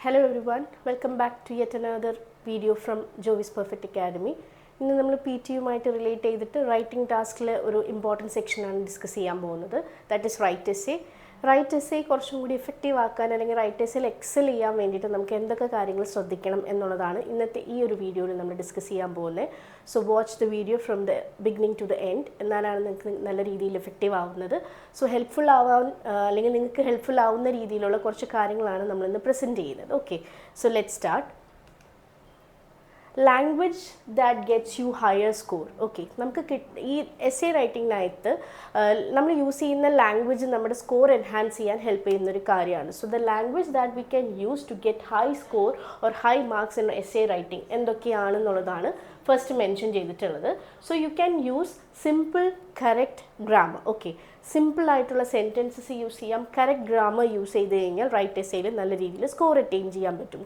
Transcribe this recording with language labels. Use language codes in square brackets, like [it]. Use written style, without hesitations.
[en] Hello everyone, welcome back to yet another video from Jovi's Perfect Academy. [ml] ഇന്ന് നമ്മൾ PTE relate ചെയ്തിട്ട് writing ടാസ്കിലെ ഒരു important സെക്ഷനാണ് discuss ചെയ്യാൻ പോകുന്നത്. [en] That is write essay. [ml] Right essay കുറച്ചും കൂടി എഫക്റ്റീവ് ആക്കാൻ അല്ലെങ്കിൽ റൈറ്റ് എസ്സേയിൽ എക്സൽ ചെയ്യാൻ വേണ്ടിയിട്ട് നമുക്ക് എന്തൊക്കെ കാര്യങ്ങൾ ശ്രദ്ധിക്കണം എന്നുള്ളതാണ് ഇന്നത്തെ ഈ ഒരു വീഡിയോയിൽ നമ്മൾ ഡിസ്കസ് ചെയ്യാൻ പോകുന്നത്. [en] So watch the video from the beginning to the end. [ml] എന്നാലാണ് നിങ്ങൾക്ക് നല്ല രീതിയിൽ എഫക്റ്റീവ് ആവുന്നത്. സോ ഹെൽപ്ഫുൾ ആവാൻ അല്ലെങ്കിൽ നിങ്ങൾക്ക് ഹെൽപ്ഫുൾ ആവുന്ന രീതിയിലുള്ള കുറച്ച് കാര്യങ്ങളാണ് നമ്മളിന്ന് പ്രസൻറ്റ് ചെയ്യുന്നത്. [en] Okay, so let start. Language that gets you higher score. [ml] Okay, നമുക്ക് ഈ എസ്സേ റൈറ്റിങ്ങിനകത്ത് നമ്മൾ യൂസ് ചെയ്യുന്ന ലാംഗ്വേജ് നമ്മുടെ സ്കോർ എൻഹാൻസ് ചെയ്യാൻ ഹെൽപ്പ് ചെയ്യുന്ന ഒരു കാര്യമാണ്. [en] so the language that we can use to get high score or high marks in essay writing [ml] എന്തൊക്കെയാണെന്നുള്ളതാണ് first mention ചെയ്തിട്ടുള്ളത്. [en] So you can use simple correct grammar. [ml] Okay, simple ആയിട്ടുള്ള sentences use ചെയ്യാം, correct grammar use ചെയ്ത് കഴിഞ്ഞാൽ right എസ്സേയിൽ നല്ല രീതിയിൽ score attain ചെയ്യാൻ പറ്റും.